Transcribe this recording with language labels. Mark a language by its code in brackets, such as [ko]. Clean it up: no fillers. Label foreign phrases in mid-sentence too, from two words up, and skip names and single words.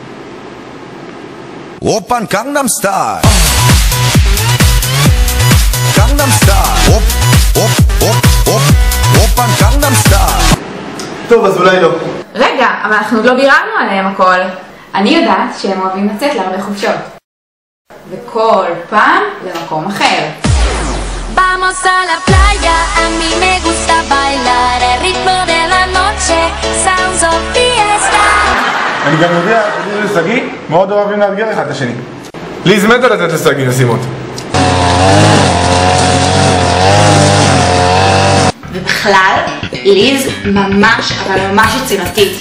[ko] 오빤 강남스타일 강남스타일 오빤 강남스타일. [he] טוב, אז אולי לא. רגע, אבל אנחנו עוד לא ביררנו עליהם הכל. אני יודעת שהם אוהבים לצאת להרבה חופשות. וכל פעם למקום אחר. [es] Vamos a la playa, a mí me gusta bailar el ritmo de la noche, [en] sounds of fiesta. [he] אני גם יודע שליז וסגי מאוד אוהבים לאתגר אחד את השני. ליז מתה לתת לסגי משימות. ובכלל, ליז ממש, אבל ממש יצירתית.